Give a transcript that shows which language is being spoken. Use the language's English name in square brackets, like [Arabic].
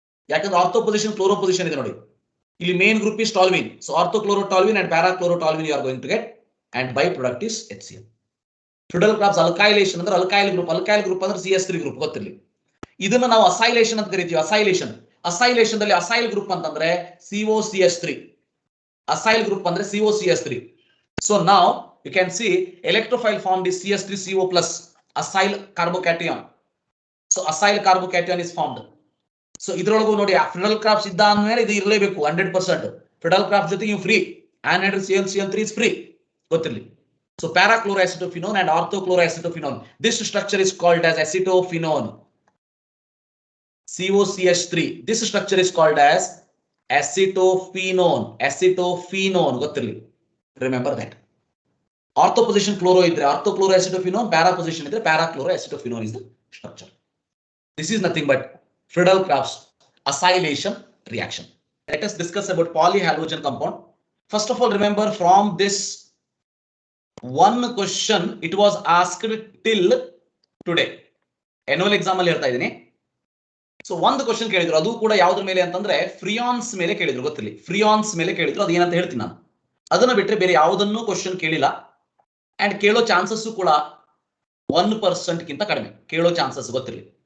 [Kannada] ಯಾಕಂದ್ರೆ ortho position chloro position ಇದೆ ನೋಡಿ. ಇಲ್ಲಿ main group is toluene. [English] So orthochlorotoluene and parachlorotoluene you are going to get, and byproduct is HCl. Friedel-Crafts alkylation ಅಂದ್ರೆ alkyl group ಅಂದ್ರೆ CH3 group ಗೊತ್ತಿರಲಿ. [Kannada] ಇದನ್ನ ನಾವು ಅಸೈಲೇಷನ್ ಅಂತ ಕರಿತೀವಿ. ಅಸೈಲೇಷನ್ ದಲ್ಲಿ ಅಸೈಲ್ ಗ್ರೂಪ್ ಅಂತಂದ್ರೆ COCH3. ಅಸೈಲ್ ಗ್ರೂಪ್ ಅಂದ್ರೆ COCH3. [English] So now you can see electrophile formed is CH3CO plus acyl carbocation. So acyl carbocation is formed. [Kannada] So ಇದರೊಳಗೂ ನೋಡಿ Friedel-Crafts ಇದ್ದ ಅಂದ್ಮೇಲೆ ಇದು ಇರಲೇಬೇಕು 100%. Friedel-Crafts ಜೊತೆಗೆ ನೀವು free. [English] anhydrous Cl3 is free ಗೊತ್ತಿರಲಿ. So parachloroacetophenone and orthochloroacetophenone. This structure is called as acetophenone. COCH3. This structure is called as acetophenone ಗೊತ್ತಿರಲಿ. Remember that. Ortho position chloro idre orthochloroacetophenone, para position idre parachloroacetophenone is the structure. This is nothing but Friedel-Crafts acylation reaction. Let us discuss about polyhalogen compound. First of all, remember from this one question it was asked till today. [Kannada] Annual exam ಅಲ್ಲಿ ಹೇಳ್ತಾ ಇದೀನಿ. So ಒಂದು question ಕೇಳಿದ್ರು, ಅದು ಕೂಡ ಯಾವ್ದ್ರ ಮೇಲೆ ಅಂತಂದ್ರೆ ಫ್ರಿಯಾನ್ಸ್ ಮೇಲೆ ಕೇಳಿದ್ರು ಗೊತ್ತಿರಲಿ. ಫ್ರಿಯಾನ್ಸ್ ಮೇಲೆ ಕೇಳಿದ್ರು, ಅದೇನಂತ ಹೇಳ್ತೀನಿ ನಾನು. ಅದನ್ನ ಬಿಟ್ಟರೆ ಬೇರೆ ಯಾವುದನ್ನು ಕ್ವಶನ್ ಕೇಳಿಲ್ಲ. ಅಂಡ್ ಕೇಳೋ ಚಾನ್ಸಸ್ ಕೂಡ 1% ಗಿಂತ ಕಡಿಮೆ ಕೇಳೋ ಚಾನ್ಸಸ್ ಗೊತ್ತಿರಲಿ.